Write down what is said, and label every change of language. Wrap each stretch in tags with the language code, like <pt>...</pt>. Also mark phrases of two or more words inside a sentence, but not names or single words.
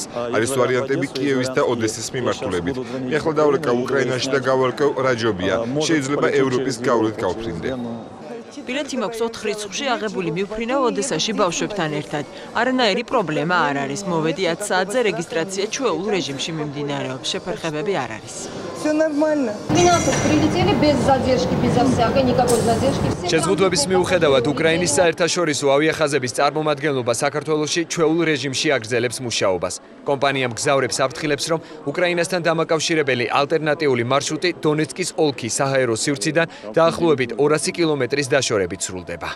<ka>არის ვარიანტები კიევის და ოდესის მიმართულებით. მე ახლა დავრეკავ უკრაინაში და გავარკვევ რა ჯობია. შეიძლება ევროპის გავლით გავფრინდე. ბილეთი მაქვს 4 რიცხვში აღებული მივფრინავ ოდესაში ბავშვებთან ერთად. არანაირი პრობლემა არ არის. მოვედი 10 საათზე, რეგისტრაცია ჩვეულ რეჟიმში მიმდინარეობს. შეფერხებები არ არის.</ka> <ru>Всё нормально. 12 прилетели без задержки, без всякой никакой задержки.</ru> <ka>შეზღუდვების მიუხედავად უკრაინის საერთაშორისო ავიახაზების წარმომადგენლობა საქართველოში ჩვეულ რეჟიმში აგრძელებს მუშაობას. კომპანია მგზავრებს აფრთხილებს, რომ უკრაინასთან დამაკავშირებელი ალტერნატიული მარშრუტი დონეცკის ოლქის საჰაერო სივრციდან დაახლოებით 200 კილომეტრის დაშორებით სრულდება.</ka>